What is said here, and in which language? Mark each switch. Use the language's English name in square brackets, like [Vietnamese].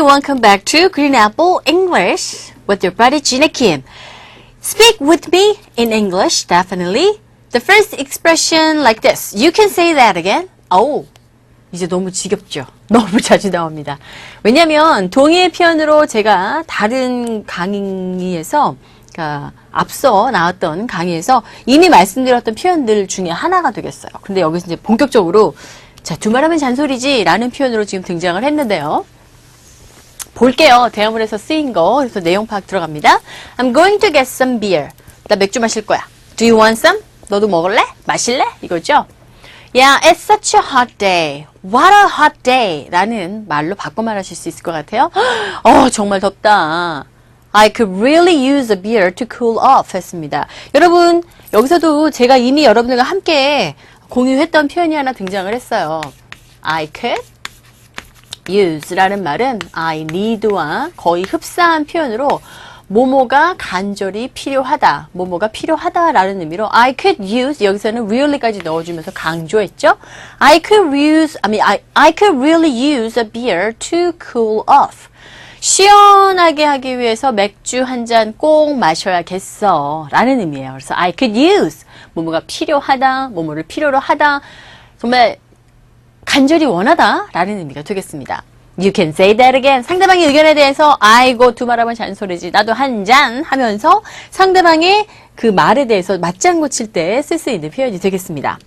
[English] Welcome back to Green Apple English with your buddy Gina Kim. Speak with me in English, definitely. The first expression like this. You can say that again. Oh, [Korean] 이제 너무 지겹죠? 너무 자주 나옵니다. 왜냐면 동의의 표현으로 제가 다른 강의에서 앞서 나왔던 강의에서 이미 말씀드렸던 표현들 중에 하나가 되겠어요. 근데 여기서 이제 본격적으로 자, 두말하면 잔소리지 라는 표현으로 지금 등장을 했는데요. 볼게요. 대화문에서 쓰인 거. 그래서 내용 파악 들어갑니다. [English] I'm going to get some beer. [Korean] 나 맥주 마실 거야. [English] Do you want some? [Korean] 너도 먹을래? 마실래? 이거죠. [English] Yeah, it's such a hot day. What a hot day. [Korean] 라는 말로 바꿔 말하실 수 있을 것 같아요. 정말 덥다. [English] I could really use a beer to cool off [Korean] 했습니다. 여러분, 여기서도 제가 이미 여러분들과 함께 공유했던 표현이 하나 등장을 했어요. [English] I could use [Korean] 라는 말은 [English] I need [Korean] 와 거의 흡사한 표현으로 뭐뭐가 간절히 필요하다, 뭐뭐가 필요하다라는 의미로 [English] I could use, [Korean] 여기서는 really까지 넣어주면서 강조했죠. [English] I could really use a beer to cool off. [Korean] 시원하게 하기 위해서 맥주 한 잔 꼭 마셔야겠어 라는 의미예요. 그래서 [English] I could use, [Korean] 뭐뭐가 필요하다, 뭐뭐를 필요로 하다, 정말 간절히 원하다 라는 의미가 되겠습니다. [English] You can say that again. [Korean] 상대방의 의견에 대해서 아이고 두말하면 잔소리지 나도 한 잔 하면서 상대방의 그 말에 대해서 맞장구 칠 때 쓸 수 있는 표현이 되겠습니다.